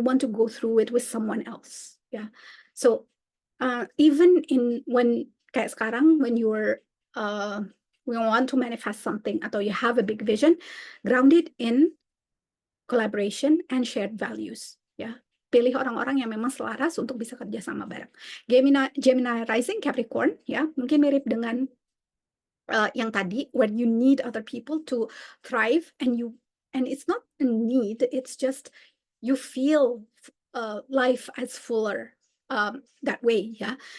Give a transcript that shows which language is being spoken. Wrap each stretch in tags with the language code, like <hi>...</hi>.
<en>You want to go through it with someone else, yeah. So even when</en> <id>kayak sekarang,</id> <en>when you're we want to manifest something atau you have a big vision, grounded in collaboration and shared values, ya.</en> <id>Pilih orang-orang yang memang selaras untuk bisa kerja sama bareng.</id> <en>Gemini rising Capricorn, ya,</en> <id>mungkin mirip dengan yang tadi,</id> <en>where you need other people to thrive, and it's not a need, it's just you feel life as fuller that way, ya.</en>